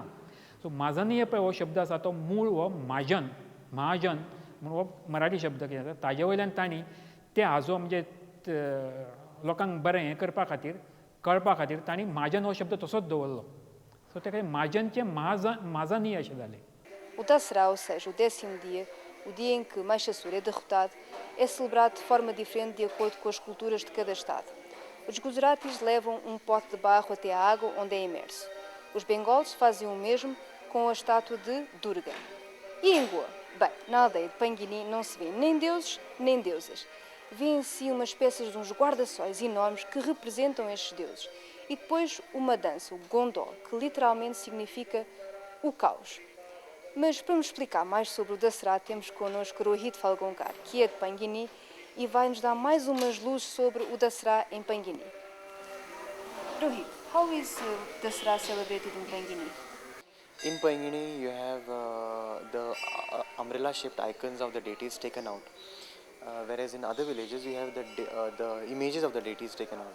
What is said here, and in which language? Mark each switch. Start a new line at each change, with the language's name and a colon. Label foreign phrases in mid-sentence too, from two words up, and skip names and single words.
Konkani: सो माझानिया पळय हो शब्द आसा तो मूळ हो महाजन म्हणून हो मराठी शब्द कितें आसा. ताजे वयल्यान तांणी ते हाजो म्हणजे लोकांक बरें हें करपा खातीर, कळपा खातीर तांणी महाजन हो शब्द तसोच दवरलो. सो ताका महाजनचें माझानिया अशें जालें.
Portuguese: O Dasará, ou seja, o 10º dia, o dia em que Mahishasura é derrotado, é celebrado de forma diferente de acordo com as culturas de cada estado. Os Gujaratis levam pote de barro até a água onde é imerso. Os bengolos fazem o mesmo com a estátua de Durga. E em Goa? Bem, na aldeia de Panguini não se vê nem deuses nem deusas. Vêem-se umas espécies de uns guarda-sóis enormes que representam estes deuses. E depois uma dança, o gondó, que literalmente significa o caos. Mas para nos explicar mais sobre o Dasará, temos connosco Rohit Falgonkar, que é de Panguini e vai nos dar mais umas luzes sobre o Dasará em Panguini.
English: Rohit, how is Dasará celebrated in Panguini? In Pangini, you have the umbrella-shaped icons of the deities taken out, whereas in other villages you have the images of the deities taken out.